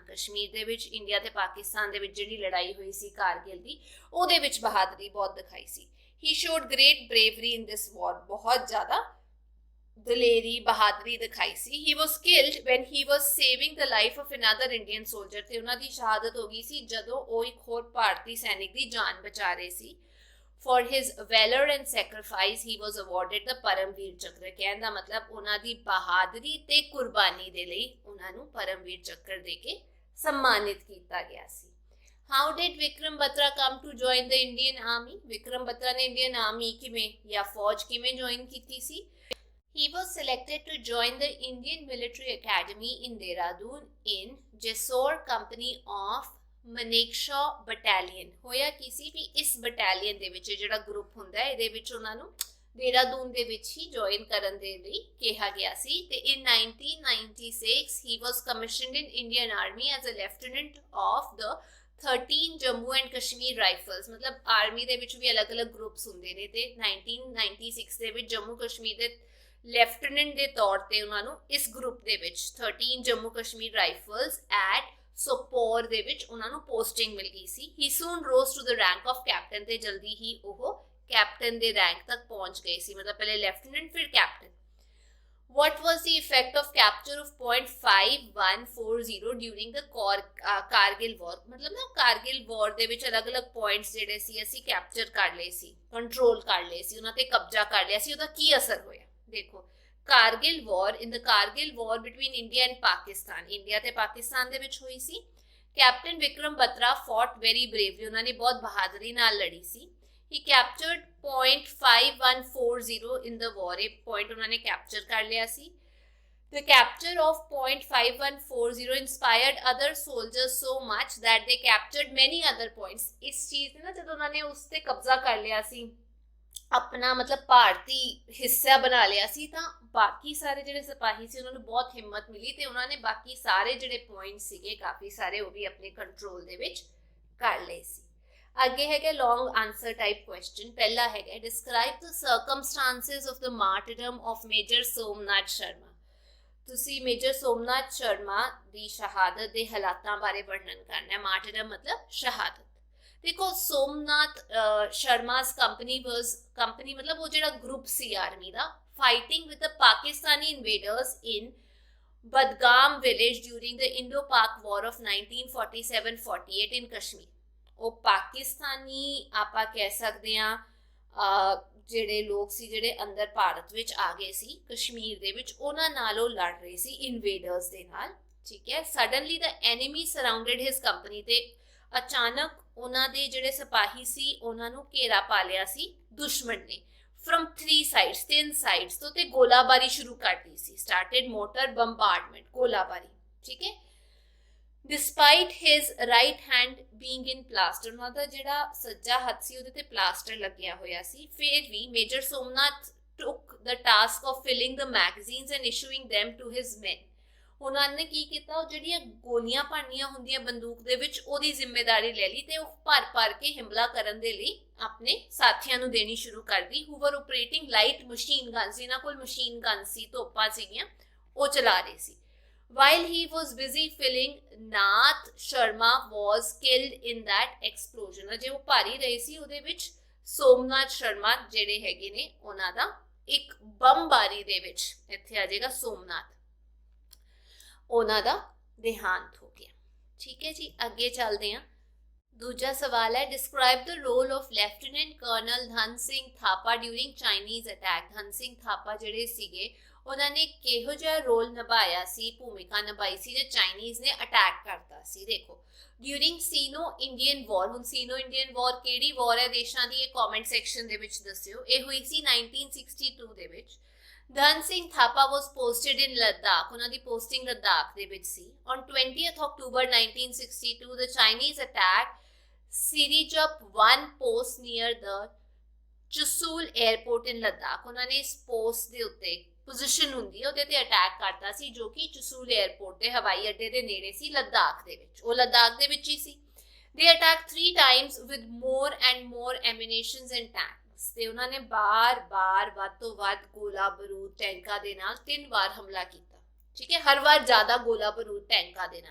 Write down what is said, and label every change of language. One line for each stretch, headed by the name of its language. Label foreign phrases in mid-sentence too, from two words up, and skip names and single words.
Punjabi: ਕਸ਼ਮੀਰ ਦੇ ਵਿੱਚ ਇੰਡੀਆ ਤੇ ਪਾਕਿਸਤਾਨ ਦੇ ਵਿੱਚ ਜਿਹੜੀ ਲੜਾਈ ਹੋਈ ਸੀ ਕਾਰਗਿਲ ਦੀ, ਉਹਦੇ ਵਿੱਚ ਬਹਾਦਰੀ ਬਹੁਤ ਦਿਖਾਈ ਸੀ।
English: he showed great bravery in this war,
Punjabi: ਬਹੁਤ ਜ਼ਿਆਦਾ ਦਲੇਰੀ ਬਹਾਦਰੀ ਦਿਖਾਈ ਸੀ।
English: he was killed when he was saving the life of another Indian soldier,
Punjabi: ਤੇ ਉਹਨਾਂ ਦੀ ਸ਼ਹਾਦਤ ਹੋ ਗਈ ਸੀ ਜਦੋਂ ਉਹ ਇੱਕ ਹੋਰ ਭਾਰਤੀ ਸੈਨਿਕ ਦੀ ਜਾਨ ਬਚਾ ਰਹੇ ਸੀ।
English: For his valor and sacrifice, he was awarded the Paramveer Chakra,
Punjabi: ਕਹਿਣ ਦਾ ਮਤਲਬ ਉਹਨਾਂ ਦੀ ਬਹਾਦਰੀ ਤੇ ਕੁਰਬਾਨੀ ਦੇ ਲਈ ਉਹਨਾਂ ਨੂੰ ਪਰਮਵੀਰ ਚੱਕਰ ਦੇ ਕੇ ਸਨਮਾਨਿਤ ਕੀਤਾ ਗਿਆ ਸੀ।
English: How did Vikram Batra come to join the Indian Army?
Punjabi: ਵਿਕਰਮ ਬਤਰਾ ਨੇ
English: Indian Army
Punjabi: ਕਿਵੇਂ ਜਾਂ ਫੌਜ ਕਿਵੇਂ ਜੁਆਇਨ ਕੀਤੀ ਸੀ?
English: He was selected to join the Indian Military Academy in Dehradun in Jessore Company of ਮਨੇਕਸ਼ਾ ਬਟਾਲੀਅਨ।
Punjabi: ਹੋਇਆ ਕੀ ਸੀ ਵੀ ਇਸ ਬਟਾਲੀਅਨ ਦੇ ਵਿੱਚ ਜਿਹੜਾ ਗਰੁੱਪ ਹੁੰਦਾ ਹੈ, ਇਹਦੇ ਵਿੱਚ ਉਹਨਾਂ ਨੂੰ ਦੇਹਰਾਦੂਨ ਦੇ ਵਿੱਚ ਹੀ ਜੁਆਇਨ ਕਰਨ ਦੇ ਲਈ ਕਿਹਾ ਗਿਆ ਸੀ।
English: ਤੇ in 1996 he was commissioned in Indian Army as a lieutenant of the 13 Jammu and Kashmir Rifles.
Punjabi: ਮਤਲਬ ਆਰਮੀ ਦੇ ਵਿੱਚ ਵੀ ਅਲੱਗ-ਅਲੱਗ ਗਰੁੱਪਸ ਹੁੰਦੇ ਨੇ, ਤੇ 1996 ਦੇ ਵਿੱਚ ਜੰਮੂ ਕਸ਼ਮੀਰ ਦੇ ਲੈਫਟੀਨੈਂਟ ਦੇ ਤੌਰ ਤੇ ਉਹਨਾਂ ਨੂੰ ਇਸ ਗਰੁੱਪ ਦੇ ਵਿੱਚ 13 ਜੰਮੂ ਕਸ਼ਮੀਰ ਰਾਈਫਲਸ ਐਟ ਸੋਪੋਰ ਦੇ ਵਿੱਚ ਉਹਨਾਂ ਨੂੰ ਪੋਸਟਿੰਗ ਮਿਲ ਗਈ ਸੀ।
English: he soon rose to the rank of captain,
Punjabi: ਤੇ ਜਲਦੀ ਹੀ ਉਹ ਕੈਪਟਨ ਦੇ ਰੈਂਕ ਤੱਕ ਪਹੁੰਚ ਗਏ ਸੀ, ਮਤਲਬ ਪਹਿਲੇ ਲੈਫਟੀਨੈਂਟ ਫਿਰ ਕੈਪਟਨ।
English: What was the effect of capture of point 5140 during the Kargil war?
Punjabi: ਮਤਲਬ ਨਾ ਕਾਰਗਿਲ ਵਾਰ ਦੇ ਵਿੱਚ ਅਲੱਗ-ਅਲੱਗ ਪੁਆਇੰਟਸ ਜਿਹੜੇ ਸੀ ਅਸੀਂ ਕੈਪਚਰ ਕਰ ਲਏ ਸੀ, ਕੰਟਰੋਲ ਕਰ ਲਏ ਸੀ, ਉਹਨਾਂ ਤੇ ਕਬਜ਼ਾ ਕਰ ਲਿਆ ਸੀ। ਉਹਦਾ ਕੀ ਅਸਰ ਹੋਇਆ? ਦੇਖੋ, ਕਾਰਗਿਲ ਵਾਰ,
English: in the Kargil war between India and Pakistan,
Punjabi: ਇੰਡੀਆ ਤੇ ਪਾਕਿਸਤਾਨ ਦੇ ਵਿੱਚ ਹੋਈ ਸੀ। ਕੈਪਟਨ ਵਿਕਰਮ ਬਤਰਾ
English: fought very bravely,
Punjabi: ਉਹਨਾਂ ਨੇ ਬਹੁਤ ਬਹਾਦਰੀ ਨਾਲ ਲੜੀ ਸੀ।
English: he captured point 5140 in the war,
Punjabi: ਇਹ ਪੁਆਇੰਟ ਉਹਨਾਂ ਨੇ ਕੈਪਚਰ ਕਰ ਲਿਆ ਸੀ।
English: The capture of point 5140 inspired other soldiers so much that they captured many other points.
Punjabi: ਇਸ ਚੀਜ਼ ਨੇ ਨਾ ਜਦੋਂ ਉਹਨਾਂ ਨੇ ਉਸ ਤੇ ਕਬਜ਼ਾ ਕਰ ਲਿਆ ਸੀ, ਆਪਣਾ ਮਤਲਬ ਭਾਰਤੀ ਹਿੱਸਾ ਬਣਾ ਲਿਆ ਸੀ, ਤਾਂ ਬਾਕੀ ਸਾਰੇ ਜਿਹੜੇ ਸਿਪਾਹੀ ਸੀ ਉਹਨਾਂ ਨੂੰ ਬਹੁਤ ਹਿੰਮਤ ਮਿਲੀ ਤੇ ਉਹਨਾਂ ਨੇ ਬਾਕੀ ਸਾਰੇ ਜਿਹੜੇ ਪੁਆਇੰਟ ਸੀਗੇ ਕਾਫੀ ਸਾਰੇ ਉਹ ਵੀ ਆਪਣੇ ਕੰਟਰੋਲ ਦੇ ਵਿੱਚ ਕਰ ਲਏ ਸੀ। ਅੱਗੇ ਹੈਗਾ
English: long answer type question.
Punjabi: ਪਹਿਲਾ ਹੈਗਾ
English: describe the circumstances of the martyrdom of Major Somnath Sharma.
Punjabi: ਤੁਸੀਂ ਮੇਜਰ ਸੋਮਨਾਥ ਸ਼ਰਮਾ ਦੀ ਸ਼ਹਾਦਤ ਦੇ ਹਾਲਾਤਾਂ ਬਾਰੇ ਵਰਣਨ ਕਰਨਾ ਹੈ। ਮਾਰਟਰਡਮ ਮਤਲਬ ਸ਼ਹਾਦਤ। ਦੇਖੋ, ਸੋਮਨਾਥ ਸ਼ਰਮਾ's ਕੰਪਨੀ ਮਤਲਬ ਉਹ ਜਿਹੜਾ ਗਰੁੱਪ ਸੀ ਆਰਮੀ ਦਾ,
English: fighting with the Pakistani invaders in Badgam village during the Indo-Pak War of 1947-48 in Kashmir.
Punjabi: ਉਹ ਪਾਕਿਸਤਾਨੀ ਆਪਾਂ ਕਹਿ ਸਕਦੇ ਹਾਂ ਜਿਹੜੇ ਲੋਕ ਸੀ ਜਿਹੜੇ ਅੰਦਰ ਭਾਰਤ ਵਿੱਚ ਆ ਗਏ ਸੀ ਕਸ਼ਮੀਰ ਦੇ ਵਿੱਚ, ਉਹਨਾਂ ਨਾਲ ਉਹ ਲੜ ਰਹੇ ਸੀ ਇਨਵੇਡਰਸ ਦੇ ਨਾਲ, ਠੀਕ ਹੈ।
English: suddenly the enemy surrounded his company,
Punjabi: ਤੇ ਅਚਾਨਕ ਉਹਨਾਂ ਦੇ ਜਿਹੜੇ ਸਿਪਾਹੀ ਸੀ ਉਹਨਾਂ ਨੂੰ ਘੇਰਾ ਪਾ ਲਿਆ ਸੀ ਦੁਸ਼ਮਣ ਨੇ।
English: from 3 sides, 3 sides
Punjabi: ਤੋਂ, ਤੇ ਗੋਲਾਬਾਰੀ ਸ਼ੁਰੂ ਕਰਤੀ ਸੀ।
English: started mortar bombardment,
Punjabi: ਗੋਲਾਬਾਰੀ, ਠੀਕ ਹੈ।
English: despite his right hand being in plaster,
Punjabi: ਉਹਨਾਂ ਦਾ ਜਿਹੜਾ ਸੱਜਾ ਹੱਥ ਸੀ ਉਹਦੇ ਤੇ ਪਲਾਸਟਰ ਲੱਗਿਆ ਹੋਇਆ ਸੀ, ਫਿਰ ਵੀ ਮੇਜਰ ਸੋਮਨਾਥ
English: took the task of filling the magazines and issuing them to his men.
Punjabi: ਉਹਨਾਂ ਨੇ ਕੀ ਕੀਤਾ, ਉਹ ਜਿਹੜੀਆਂ ਗੋਲੀਆਂ ਭਰਨੀਆਂ ਹੁੰਦੀਆਂ ਬੰਦੂਕ ਦੇ ਵਿੱਚ ਉਹਦੀ ਜ਼ਿੰਮੇਵਾਰੀ ਲੈ ਲਈ ਤੇ ਉਹ ਭਰ ਕੇ ਹਮਲਾ ਕਰਨ ਦੇ ਲਈ ਆਪਣੇ ਸਾਥੀਆਂ ਨੂੰ ਦੇਣੀ ਸ਼ੁਰੂ ਕਰਦੀ।
English: who were operating light machine guns,
Punjabi: ਜਿਨ੍ਹਾਂ ਕੋਲ
English: machine gun
Punjabi: ਸੀ, ਤੋਪਾਂ ਸੀਗੀਆਂ, ਉਹ ਚਲਾ ਰਹੇ ਸੀ।
English: while he was busy filling, Nath Sharma was killed in that explosion.
Punjabi: ਅਜੇ ਉਹ ਭਰ ਹੀ ਰਹੇ ਸੀ, ਉਹਦੇ ਵਿੱਚ ਸੋਮਨਾਥ ਸ਼ਰਮਾ ਜਿਹੜੇ ਹੈਗੇ ਨੇ ਉਹਨਾਂ ਦਾ ਇੱਕ ਬੰਬਾਰੀ ਦੇ ਵਿੱਚ, ਇੱਥੇ ਆ ਜਾਏਗਾ ਸੋਮਨਾਥ, ਉਹਨਾਂ ਦਾ ਦੇਹਾਂਤ ਹੋ ਗਿਆ, ਠੀਕ ਹੈ ਜੀ। ਅੱਗੇ ਚੱਲਦੇ ਹਾਂ। ਦੂਜਾ ਸਵਾਲ ਹੈ
English: describe the role of Lieutenant Colonel Dhan Singh Thapa during Chinese attack.
Punjabi: ਧਨ ਸਿੰਘ ਥਾਪਾ ਜਿਹੜੇ ਸੀਗੇ ਉਹਨਾਂ ਨੇ ਕਿਹੋ ਜਿਹਾ ਰੋਲ ਨਿਭਾਇਆ ਸੀ, ਭੂਮਿਕਾ ਨਿਭਾਈ ਸੀ ਜੇ ਚਾਈਨੀਜ਼ ਨੇ ਅਟੈਕ ਕਰਤਾ ਸੀ। ਦੇਖੋ,
English: during Sino Indian war,
Punjabi: ਹੁਣ
English: Sino Indian war
Punjabi: ਕਿਹੜੀ ਵਾਰ ਹੈ ਦੇਸ਼ਾਂ ਦੀ, ਇਹ
English: comment section
Punjabi: ਦੇ ਵਿੱਚ ਦੱਸਿਓ। ਇਹ ਹੋਈ ਸੀ 1962 ਦੇ ਵਿੱਚ। ਧਨ ਸਿੰਘ ਥਾਪਾ
English: was posted in Ladakh,
Punjabi: ਉਹਨਾਂ ਦੀ posting ਲੱਦਾਖ ਦੇ ਵਿੱਚ ਸੀ।
English: On 20th October 1962 the Chinese attacked Sirijup one post near the Chushul airport in Ladakh,
Punjabi: ਉਹਨਾਂ ਨੇ ਇਸ post ਦੇ ਉੱਤੇ ਪੋਜੀਸ਼ਨ ਹੁੰਦੀ ਹੈ ਉਹਦੇ ਤੇ ਅਟੈਕ ਕਰਤਾ ਸੀ ਜੋ ਕਿ ਚਸੂਲ 에ਅਰਪੋਰਟ ਤੇ ਹਵਾਈ ਅੱਡੇ ਦੇ ਨੇੜੇ ਸੀ ਲੱਦਾਖ ਦੇ ਵਿੱਚ, ਉਹ ਲੱਦਾਖ ਦੇ ਵਿੱਚ ਹੀ ਸੀ।
English: They attacked 3 times with more and more ammunitions and tanks,
Punjabi: ਤੇ ਉਹਨਾਂ ਨੇ ਬਾਰ-ਬਾਰ ਵੱਧ ਤੋਂ ਵੱਧ ਗੋਲਾ ਬਰੂਦ ਟੈਂਕਾਂ ਦੇ ਨਾਲ 3 ਵਾਰ ਹਮਲਾ ਕੀਤਾ, ਠੀਕ ਹੈ, ਹਰ ਵਾਰ ਜ਼ਿਆਦਾ ਗੋਲਾ ਬਰੂਦ ਟੈਂਕਾਂ ਦੇ ਨਾਲ।